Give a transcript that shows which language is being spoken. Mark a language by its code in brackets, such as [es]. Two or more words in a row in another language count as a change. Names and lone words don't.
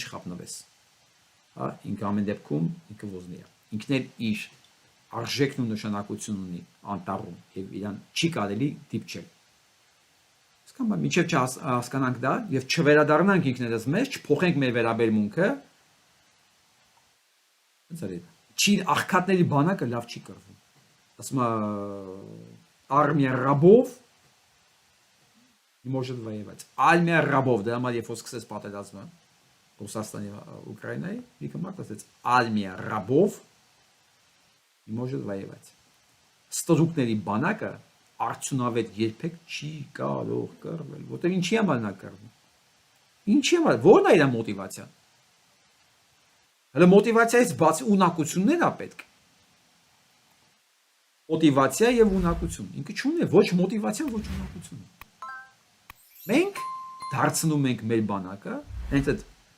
[hy] չխափնվես։ Հա, ինքը ամեն դեպքում ինքը ոզնի է։ Ինքն էլ իր արժեքն ու նշանակությունն ունի անտառում եւ իրան չի կարելի դիպչել։ Իսկ մինչև չհասկանանք դա եւ չվերադառնանք ինքներս մեզ, չփոխենք մեր վերաբերմունքը, չի աղքատների բանակը լավ չի կրվում։ Ասում է [ru] армия рабов не может воевать. Армия рабов, [hy] դա համար երբ որ սկսեց պատերազմը Ռուսաստանի Ուկրաինայի, մի մարդ ասեց [ru] армия рабов не может воевать. [hy] Ստորուկների բանակը արդյունավետ երբեք չի կարող կռվել, որտեղ ինչի համար նա կռվում։ Ինչի համար, ո՞րն է իր մոտիվացիան։ Հələ մոտիվացիայից բացի ունակություններ է պետք։ Մոտիվացիա եւ ունակություն։ Ինքը չունի ոչ մոտիվացիա, ոչ ունակություն։ Մենք դարձնում ենք մեր բանակը, հենց այդ